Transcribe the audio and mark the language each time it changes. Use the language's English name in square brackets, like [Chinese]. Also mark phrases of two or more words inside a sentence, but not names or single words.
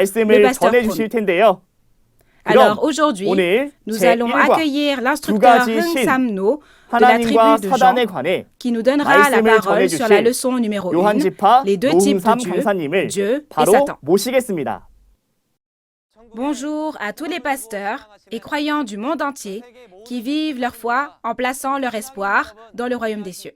[Korean] 말씀을 [French] pasteur [Korean] 전해 [French] promis. [Korean] 주실 텐데요. [French] Alors aujourd'hui, [Korean] 오늘 [French] nous allons [Korean] 제1과 [French] accueillir [Korean] 두 [French] l'instructeur [Korean] 가지 [French] Hung [Korean] 신 [French] Sam-no de la [Korean] 하나님과 [French] tribu de [Korean] 사단에 [French] Jean, [Korean] 관해 [French] qui nous donnera la [Korean] 말씀을 [French] parole sur la [Korean] 전해주실 [French] leçon numéro 1, [Korean] 요한지파 [French] les deux types de [Korean] 노흥삼 [French] Dieu, [Korean] 강사님을 [French] Dieu et [Korean] 바로 [French] Satan. [Korean] 모시겠습니다. [French] Bonjour à tous les pasteurs et croyants du monde entier qui vivent leur foi en plaçant leur espoir dans le royaume des cieux.